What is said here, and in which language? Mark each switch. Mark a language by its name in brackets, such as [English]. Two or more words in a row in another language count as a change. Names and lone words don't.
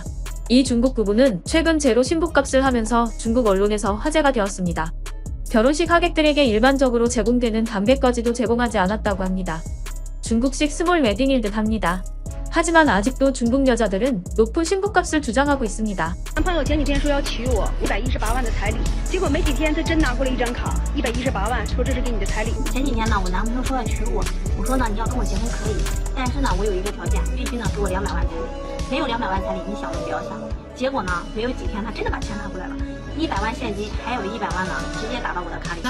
[Korean] 이 중국 부부는 최근 제로 신부값을 하면서 중국 언론에서 화제가 되었습니다. 결혼식 하객들에게 일반적으로 제공되는 담배까지도 제공하지 않았다고 합니다. 중국식 스몰 웨딩일 듯 합니다. 하지만 아직도 중국 여자들은 높은 신부값을 주장하고 있습니다. [Chinese] 男朋友前几天说要娶我，118万的彩礼，结果没几天他真拿过来一张卡，118万，说这是给你的彩礼。前几天呢，我男朋友说要娶我，我说呢你要跟我结婚可以，但是呢我有一个条件，必须呢给我200万彩礼，没有200万彩礼你想都不要想。结果呢没有几天他真的把钱拿过来了。 100万现金，还有100万呢，直接打到我的卡里。